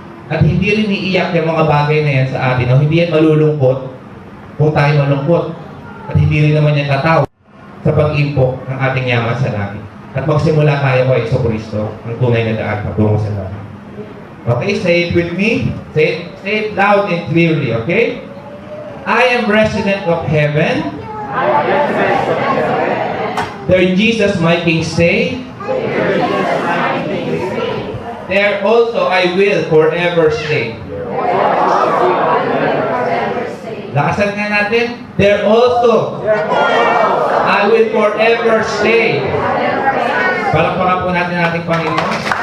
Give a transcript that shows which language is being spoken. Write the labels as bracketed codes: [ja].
[tl] At hindi rin iiyak yung mga bagay na yan sa atin, no? Hindi yan malulungkot kung tayo malungkot. At hindi rin naman yan tataw sa pag-impok ng ating yaman sa langit. At magsimula tayo kay Jesucristo, ang tunay na daan patungo sa langit. [en] Okay, say it with me. Say it loud and clearly, okay? I am resident of heaven. There Jesus my King say. There also I will forever stay. [tl] Lakasan nga natin. [en] There also I will forever stay. [tl] Palakpakan po natin ang ating Panginoon.